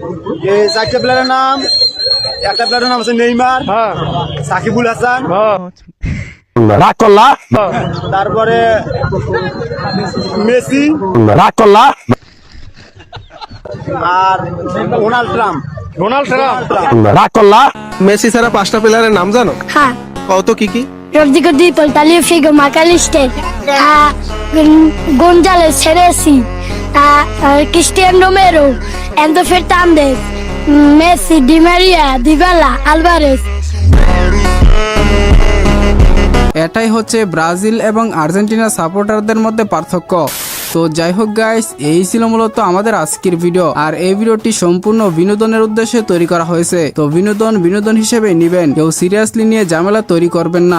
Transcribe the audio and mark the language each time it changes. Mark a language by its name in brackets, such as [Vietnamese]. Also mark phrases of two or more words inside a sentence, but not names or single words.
[Bangla] এই 4টা প্লেয়ারের নাম, একটা প্লেয়ারের নাম আছে নেইমার, হ্যাঁ, সাকিবুল হাসান, রাকল্লা, তারপরে মেসি, রাকল্লা, আর ডোনাল্ড ট্রাম্প। রাকল্লা। মেসি ছাড়া 5টা প্লেয়ারের নাম জানো? হ্যাঁ। কত কি কি? [Spanish] Rodrigo Di Paul, Talio Figo, Macalister, González, Ceresi, Cristiano Romero, Enzo Fernández, Messi, Di Maria, Dybala, Alvarez. [Bangla] এটাই হচ্ছে ব্রাজিল এবং আর্জেন্টিনা সাপোর্টারদের মধ্যে পার্থক্য। তো যাই হোক গাইস, এই ছিল মূলত আমাদের আজকের ভিডিও। আর এই ভিডিওটি সম্পূর্ণ বিনোদনের উদ্দেশ্যে তৈরি করা হয়েছে। তো বিনোদন হিসেবে নিবেন, কেউ সিরিয়াসলি নিয়ে ঝামেলা তৈরি করবেন না।